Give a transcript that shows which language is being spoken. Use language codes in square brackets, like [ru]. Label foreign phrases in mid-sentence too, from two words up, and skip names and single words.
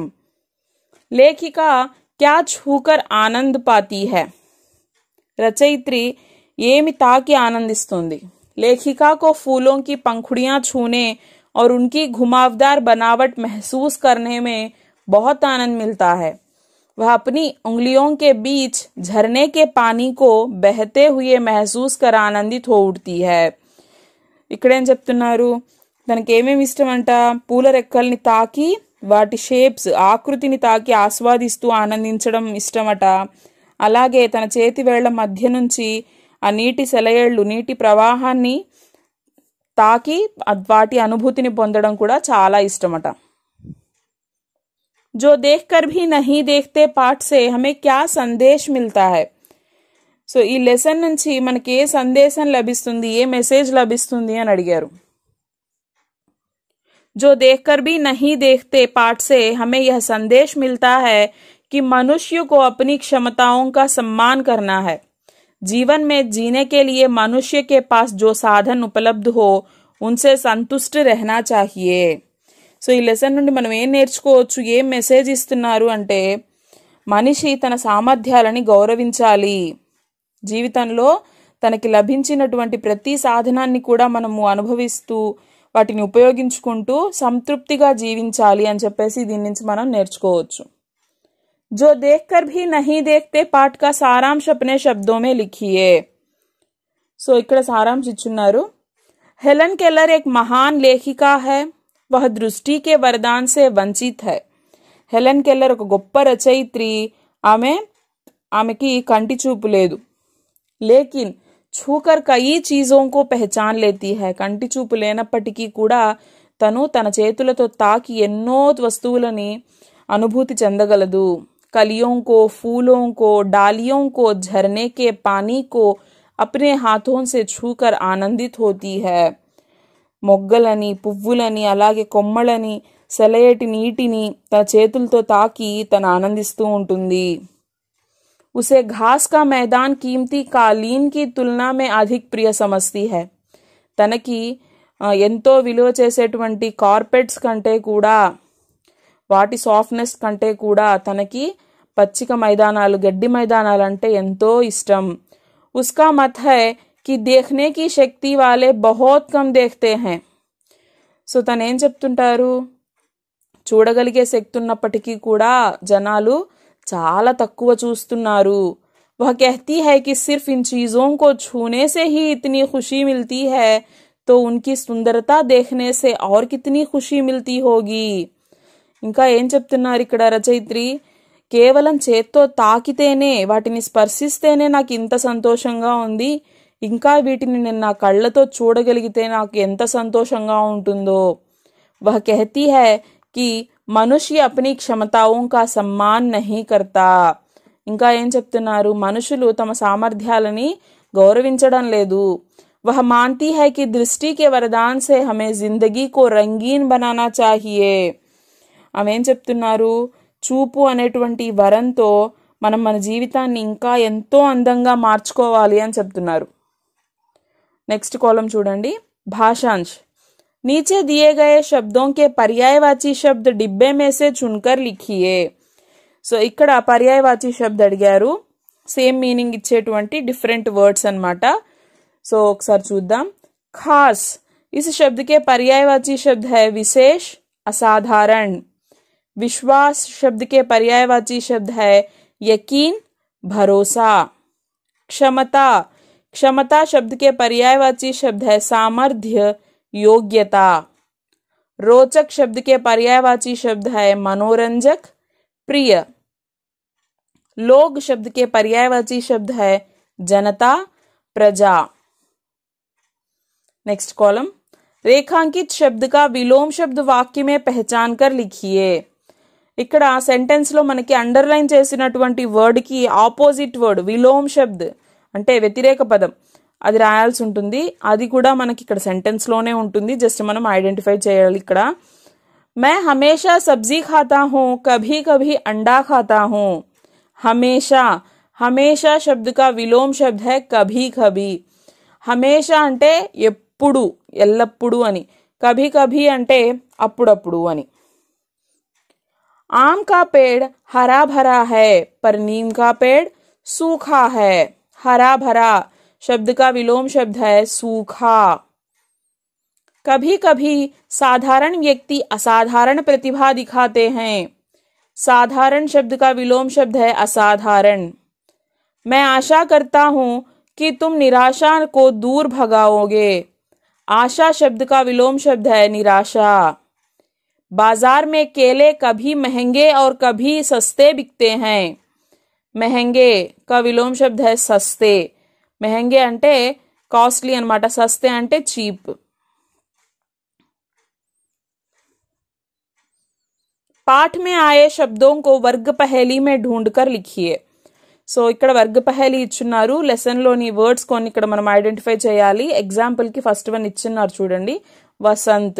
[hi] लेखिका क्या छूकर आनंद पाती है, [te] రచయిత్రి ఏమి తాకి ఆనందిస్తుంది. [hi] लेखिका को फूलों की पंखुड़ियां छूने और उनकी घुमावदार बनावट महसूस करने में बहुत आनंद मिलता है. वह अपनी उंगलियों के बीच झरने के पानी को बहते हुए महसूस कर आनंदित हो उठती है. [te] ఇక్కడేం చెప్తున్నారు, తనకేమేమి ఇష్టం అంట, పూల రెక్కల్ని తాకి వాటి షేప్స్ ఆకృతిని తాకి ఆస్వాదిస్తూ ఆనందించడం ఇష్టమట. అలాగే తన చేతి వేళ్ల మధ్య నుంచి ఆ నీటి సెలయేళ్లు నీటి ప్రవాహాన్ని తాకి వాటి అనుభూతిని పొందడం కూడా చాలా ఇష్టమట. [hi] जो देखकर भी नहीं देखते पाठ से हमें क्या संदेश मिलता है. [te] సో ఈ లెసన్ నుంచి మనకి ఏ సందేశం లభిస్తుంది, ఏ మెసేజ్ లభిస్తుంది అని అడిగారు. [hi] जो देखकर भी नहीं देखते पाठ से हमें यह संदेश मिलता है कि मनुष्य को अपनी क्षमताओं का सम्मान करना है. जीवन में जीने के लिए मनुष्य के पास जो साधन उपलब्ध हो उनसे संतुष्ट रहना चाहिए. [te] సో ఈ లెసన్ నుండి మనం ఏం నేర్చుకోవచ్చు, ఏం మెసేజ్ ఇస్తున్నారు అంటే మనిషి తన సామర్థ్యాలని గౌరవించాలి. జీవితంలో తనకి లభించినటువంటి ప్రతి సాధనాన్ని కూడా మనము అనుభవిస్తూ వాటిని ఉపయోగించుకుంటూ సంతృప్తిగా జీవించాలి అని చెప్పేసి దీని నుంచి మనం నేర్చుకోవచ్చు. [hi] जो देखकर भी नहीं देखते पाठ का सारांश अपने शब्दों में लिखिए. [te] సో ఇక్కడ సారాంశ ఇచ్చున్నారు. [hi] हेलन केलर एक महान लेखिका है, वह दृष्टि के वरदान से वंचित है. [te] హెలెన్ కెల్లర్ ఒక గొప్ప రచయిత్రి, ఆమెకి కంటి చూపు లేదు. [hi] లేకిన్ छूकर कई चीजों को पहचान लेती है. [te] కంటి చూపు లేనప్పటికీ కూడా తను తన చేతులతో తాకి ఎన్నో వస్తువులని అనుభూతి చెందగలదు. [hi] कलियों को, फूलों को, डालियों को, झरने के पानी को अपने हाथों से छूकर आनंदित होती है. [te] మొగ్గలని, పువ్వులని, అలాగే కొమ్మలని, సెలయేటి నీటిని తన చేతులతో తాకి తను ఆనందిస్తూ ఉంటుంది. [hi] उसे घास का मैदान कीमती कालीन की तुलना में अधिक प्रिय समझती है. [te] తనకి ఎంతో విలువ చేసేటువంటి కార్పెట్స్ కంటే కూడా, వాటి సాఫ్ట్నెస్ కంటే కూడా తనకి పచ్చిక మైదానాలు, గడ్డి మైదానాలు అంటే ఎంతో ఇష్టం. [hi] उसका मत है कि देखने की शक्ति वाले बहुत कम देखते हैं. [te] సో తను ఏం చెప్తుంటారు, చూడగలిగే శక్తి ఉన్నప్పటికీ కూడా జనాలు చాలా తక్కువ చూస్తున్నారు. [hi] वह कहती है कि सिर्फ इन चीजों को छूने से ही इतनी खुशी मिलती है तो उनकी सुंदरता देखने से और कितनी खुशी मिलती होगी. [te] ఇంకా ఏం చెప్తున్నారు ఇక్కడ రచయిత్రి, కేవలం చేత్తో తాకితేనే, వాటిని స్పర్శిస్తేనే నాకు ఇంత సంతోషంగా ఉంది, ఇంకా వీటిని నేను నా కళ్ళతో చూడగలిగితే నాకు ఎంత సంతోషంగా ఉంటుందో. [hi] वह कहती है कि మనుష్య अपनी क्षमताओं का सम्मान नहीं करता. [te] ఇంకా ఏం చెప్తున్నారు, మనుషులు తమ సామర్థ్యాలని గౌరవించడం లేదు. [hi] वह मानती है कि दृष्टि के वरदान से हमें जिंदगी को रंगीन बनाना चाहिए. [te] ఆమె ఏం చెప్తున్నారు, చూపు అనేటువంటి వరంతో మనం మన జీవితాన్ని ఇంకా ఎంతో అందంగా మార్చుకోవాలి అని చెప్తున్నారు. [en] next column [te] చూడండి, భాషాంశ్. [hi] नीचे दिए गए शब्दों के पर्यायवाची शब्द डिब्बे में से चुनकर लिखिए. [te] సో ఇక్కడ [hi] पर्यायवाची शब्द [te] అడిగారు, [en] same meaning [te] ఇచ్చేటువంటి [en] different words [te] అన్నమాట. సో ఒకసారి చూద్దాం. [hi] खास, इस शब्द के पर्यायवाची शब्द है विशेष, असाधारण. विश्वास शब्द के पर्यायवाची शब्द है यकीन, भरोसा. क्षमता, क्षमता शब्द के पर्यायवाची शब्द है सामर्थ्य, योग्यता. रोचक शब्द के पर्यायवाची शब्द है मनोरंजक, प्रिय. लोग शब्द के पर्यायवाची शब्द है जनता, प्रजा. [en] next column, [hi] रेखांकित शब्द का विलोम शब्द वाक्य में पहचान कर लिखिए। [te] ఇక్కడ సెంటెన్స్ లో మనకి అండర్లైన్ చేసినటువంటి వర్డ్ కి [en] opposite word [hi] विलोम शब्द [te] అంటే వ్యతిరేక పదం అది రాయాల్సి ఉంటుంది. అది కూడా మనకి ఇక్కడ సెంటెన్స్ లోనే ఉంటుంది. జస్ట్ మనం ఐడెంటిఫై చేయాలి. ఇక్కడ [hi] मैं हमेशा सब्जी खाता हूँ, कभी कभी अंडा खाता हूँ. हमेशा, हमेशा शब्द का विलोम शब्द है कभी कभी. [te] हमेशा అంటే ఎప్పుడు ఎల్లప్పుడు అని, [hi] कभी कभी [te] అంటే అప్పుడప్పుడు అని. [hi] आम का पेड़ हरा भरा है पर नीम का पेड़ सूखा है. हरा भरा शब्द का विलोम शब्द है सूखा. कभी कभी साधारण व्यक्ति असाधारण प्रतिभा दिखाते हैं. साधारण शब्द का विलोम शब्द है असाधारण. मैं आशा करता हूं कि तुम निराशा को दूर भगाओगे. आशा शब्द का विलोम शब्द है निराशा. बाजार में केले कभी महंगे और कभी सस्ते बिकते हैं. महंगे का विलोम शब्द है सस्ते. [te] महंगे అంటే కాస్ట్లీ అన్నమాట, సస్తే అంటే చీప్. [hi] पाठ में आए शब्दों को वर्ग पहेली में ढूंढकर लिखिए. [te] సో ఇక్కడ [hi] वर्ग पहेली [te] ఇచ్చున్నారు. లెసన్ లోని వర్డ్స్ కొన్ని ఇక్కడ మనం ఐడెంటిఫై చేయాలి. ఎగ్జాంపుల్ కి [en] first one [te] ఇచ్చున్నారు చూడండి, వసంత్.